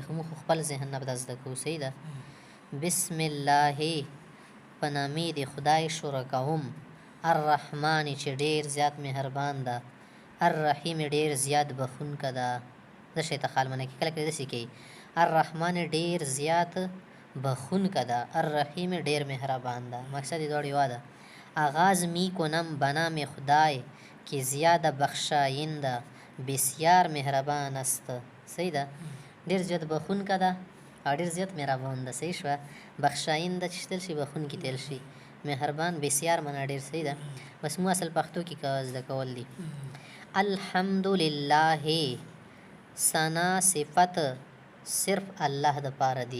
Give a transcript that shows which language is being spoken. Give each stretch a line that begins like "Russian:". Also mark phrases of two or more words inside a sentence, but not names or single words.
Pashto: خو موږ خپل ذهن نه زده کوو صحیح ده.
Arabic: بسم الله
Pashto: په نامې د خدای شروع کوم، الرحمن چې ډیر زیات مهربان ده، الرحیم ډیر زیات بخښونکی ده. د شي ته خال منه کې کله کله داسې کوي الرحمن ډیر زیات بخښونکی ده، الرحیم ډیر مهربان ده. مقصد یې دواړه یوه ده.
Persian: آغاز می کنم به نام خدای که زیاده بخشاینده بسیار مهربان است.
Pashto: صحیح ده. ډیر زیات بخښونکی ده او ډیر زیات مهربان ده. صحیح شوه. بخشاینده چې تل شي بخښونکی تل شي،
Persian: مهربان بسیار
Pashto: معنا ډیر صحیح ده. بس مو اصل پښتو کې زده کول دي. الحمدلله ثنا صفت صرف الله د پاره دی.